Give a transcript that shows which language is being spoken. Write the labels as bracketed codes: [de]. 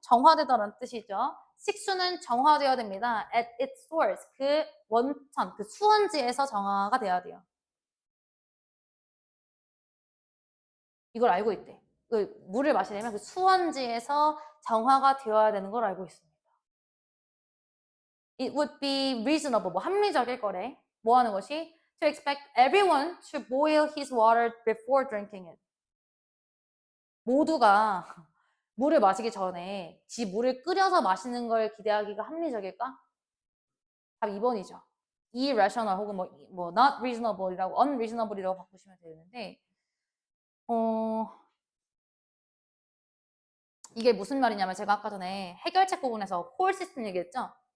[ko] 정화되다라는 뜻이죠. 식수는 정화되어야 됩니다. [en] At its source [ko] 그 원천 그 수원지에서 정화가 돼야 돼요. 이걸 알고 있대. 그 물을 마시려면 그 수원지에서 정화가 되어야 되는 걸 알고 있습니다. [en] It would be reasonable, [ko] 뭐 합리적일 거래. 뭐 하는 것이? [en] To expect everyone to boil his water before drinking it. [ko] 모두가 물을 마시기 전에 지 물을 끓여서 마시는 걸 기대하기가 합리적일까? 답 2번이죠. irrational 혹은 뭐 [en] not reasonable [ko] 이라고 unreasonable이라고 바꾸시면 되는데 이게 무슨 말이냐면 제가 아까 전에 해결책 부분에서 콜 시스템 얘기했죠?